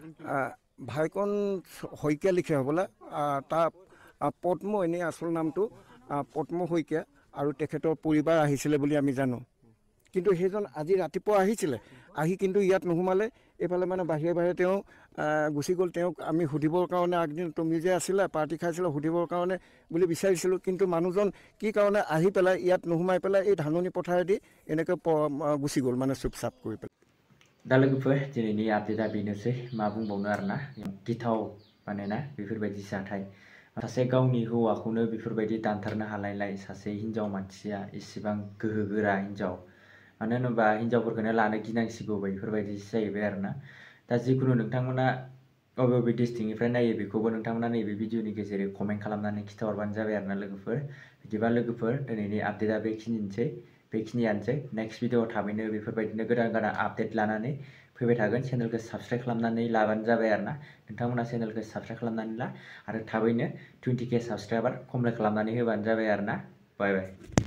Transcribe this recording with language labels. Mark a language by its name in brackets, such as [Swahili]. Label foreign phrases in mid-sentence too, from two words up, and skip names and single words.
[Assamese] ভাইকন শইকীয়া লিখে হ'বলা তাৰ পদ্ম এনেই আচল নামটো পদ্ম শইকীয়া আৰু তেখেতৰ পৰিবাৰ আহিছিলে বুলি আমি জানো কিন্তু সেইজন আজি ৰাতিপুৱা আহিছিলে আহি কিন্তু ইয়াত নোসোমালে এইফালে মানে বাহিৰে বাহিৰে তেওঁ গুচি গ'ল তেওঁক আমি সুধিবৰ কাৰণে আগদিন তুমি যে আছিলা পাৰ্টি খাইছিলে সুধিবৰ কাৰণে বুলি বিচাৰিছিলোঁ কিন্তু মানুহজন কি কাৰণে আহি পেলাই ইয়াত নোসোমাই পেলাই এই ধাননি পথাৰেদি এনেকৈ গুচি গ'ল মানে চুপচাপ কৰি পেলাই [Bodo] दा लोगोफोर दिनैनि आपडेटआ बेनोसै मा बुंबावनो आरोना गिथाव मानोना बेफोरबायदि जाथाय सासे गावनि हौवाखौनो बेफोरबायदि दानथारनो हालायलाय सासे हिनजाव मानसिया इसेबां गोहो गोरा हिनजाव मानो होनोबा हिनजावफोरखौनो लानो गिनांसिगौ बेफोरबायदि जाहैबाय आरोना दा जिखुनु नोंथांमोना बबे बबे डिस्ट्रिक्टनिफ्राय नायो बेखौबो नोंथांमोना नैबे भिडिअनि गेजेरै कमेन्ट खालामनानै खिथाहरबानो जाबाय आरोना लोगोफोर बिदिबा लोगोफोर दिनैनि आपडेटआ बेखिनियानोसै नेक्स्ट भिडिअआव थाबैनो बेफोरबायदिनो गोदान गोदान आपडेट लानानै फैबाय थागोन चेनेलखौ साबस्क्राइब खालामनानै लाबानो जाबाय आरोना नोंथांमोना चेनेलखौ साबस्क्राइब खालामनानै ला आरो थाबैनो 20K [English] subscriber complete [Bodo] खालामनानै होबानो जाबाय आरोना [English] bye bye